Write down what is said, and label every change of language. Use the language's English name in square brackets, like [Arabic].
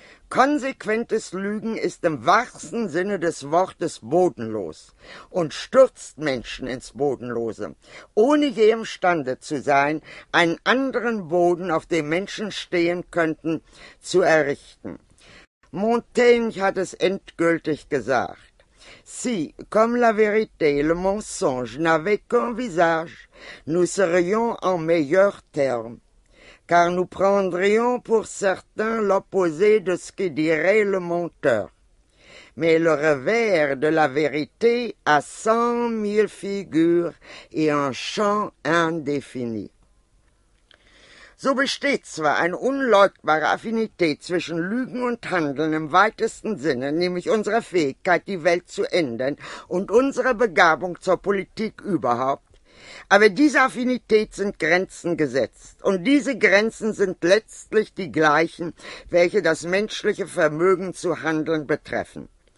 [German] Konsequentes Lügen ist im wahrsten Sinne des Wortes bodenlos und stürzt Menschen ins Bodenlose, ohne je imstande zu sein, einen anderen Boden, auf dem Menschen stehen könnten, zu errichten. Montaigne hat es endgültig gesagt: [French] Si, comme la vérité, le mensonge n'avait qu'un visage, nous serions en meilleur terme. Car nous prendrions pour certains l'opposé de ce que dirait le menteur. Mais le revers de la vérité a 100 000 figures et un champ indéfini. [German] So besteht zwar eine unleugbare Affinität zwischen Lügen und Handeln im weitesten Sinne, nämlich unserer Fähigkeit, die Welt zu ändern und unserer Begabung zur Politik überhaupt, aber diese Affinität sind Grenzen gesetzt, und diese Grenzen sind letztlich die gleichen, welche das menschliche Vermögen zu handeln betreffen.